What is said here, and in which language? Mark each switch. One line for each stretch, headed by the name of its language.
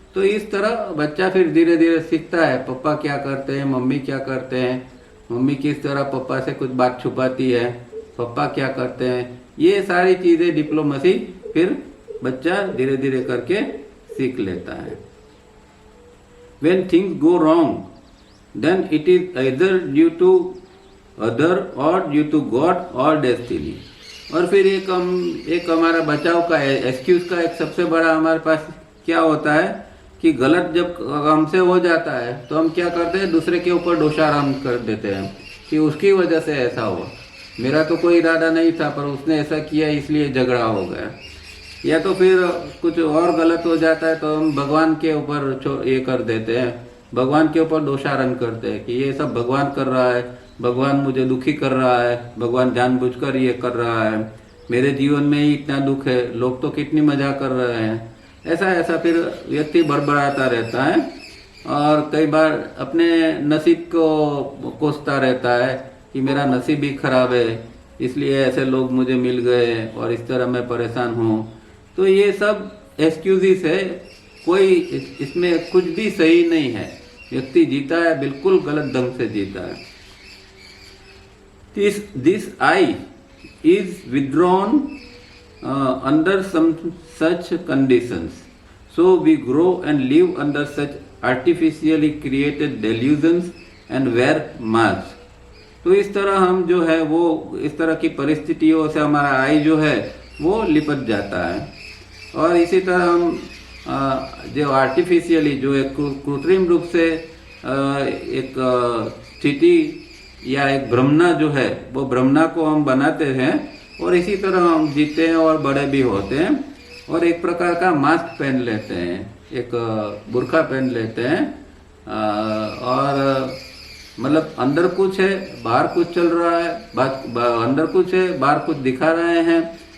Hindi: तो इस तरह बच्चा फिर धीरे धीरे सीखता है पापा क्या करते हैं, मम्मी क्या करते हैं, मम्मी किस तरह पापा से कुछ बात छुपाती है, पापा क्या करते हैं। ये सारी चीज़ें डिप्लोमेसी फिर बच्चा धीरे धीरे करके सीख लेता है।
English: When things go wrong, then it is either due to other or due to God or destiny.
Hindi: और फिर एक हमारा बचाव का एक्सक्यूज का एक सबसे बड़ा हमारे पास क्या होता है कि गलत जब हमसे हो जाता है तो हम क्या करते हैं, दूसरे के ऊपर दोषारोपण कर देते हैं कि उसकी वजह से ऐसा हुआ, मेरा तो कोई इरादा नहीं था पर उसने ऐसा किया इसलिए झगड़ा हो गया। या तो फिर कुछ और गलत हो जाता है तो हम भगवान के ऊपर ये कर देते हैं, भगवान के ऊपर दोषारोपण करते हैं कि ये सब भगवान कर रहा है, भगवान मुझे दुखी कर रहा है, भगवान जानबूझकर ये कर रहा है, मेरे जीवन में ही इतना दुख है, लोग तो कितनी मजा कर रहे हैं। ऐसा फिर व्यक्ति बड़बड़ाता रहता है और कई बार अपने नसीब को कोसता रहता है कि मेरा नसीब ही खराब है, इसलिए ऐसे लोग मुझे मिल गए और इस तरह मैं परेशान हूँ। तो ये सब एक्सक्यूजेस है, कोई इसमें कुछ भी सही नहीं है। व्यक्ति जीता है बिल्कुल गलत ढंग से जीता है।
English: This I is withdrawn under some such conditions, so we grow and live under such artificially created delusions and wear masks.
Hindi: तो इस तरह हम जो है वो इस तरह की परिस्थितियों से हमारा आई जो है वो लिपट जाता है। और इसी तरह हम जो आर्टिफिशियली जो एक कृत्रिम रूप से एक स्थिति या एक भ्रमना जो है वो भ्रमना को हम बनाते हैं और इसी तरह हम जीते हैं और बड़े भी होते हैं और एक प्रकार का मास्क पहन लेते हैं, एक बुर्का पहन लेते हैं और मतलब अंदर कुछ है बाहर कुछ चल रहा है, अंदर कुछ है बाहर कुछ दिखा रहे हैं।